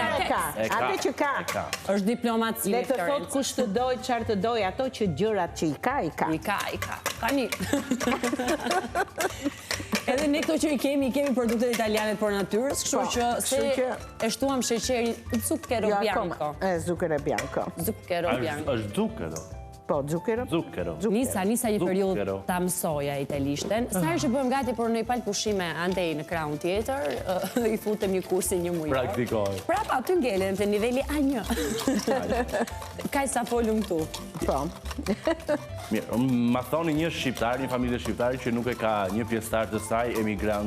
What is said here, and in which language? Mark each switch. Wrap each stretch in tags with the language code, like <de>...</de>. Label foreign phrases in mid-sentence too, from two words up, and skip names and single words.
<sq>delikates. ka, E ka, atë që ka. e ka. Është diplomaci. Dhe të thot Florenca. kush të doj, qarë të doj, ato që gjërat që i ka, i ka. I ka. Tani. Edhe ne këto që i kemi produktet italiane për natyrës, kështu Po, që se kështu që- e shtuam sheqerin zucchero Jo, bianco.</sq> <it>zucchero bianco. Zucchero bianco.</it> <sq>Është zucchero. Po, zucchero? Zucchero. Nisa një periudhë Zucchero. ta mësoja italishten. Sa herë që bëhem gati për në i palë pushime andej në krahun tjetër, i futem një kursi një mujor. Praktikoj. Prapa aty ngelen të niveli A1. Kaj sa folum këtu. Po. Mirë, ma thoni një shqiptar, një familje shqiptare që nuk e ka një pjesëtar të saj emigrant</sq>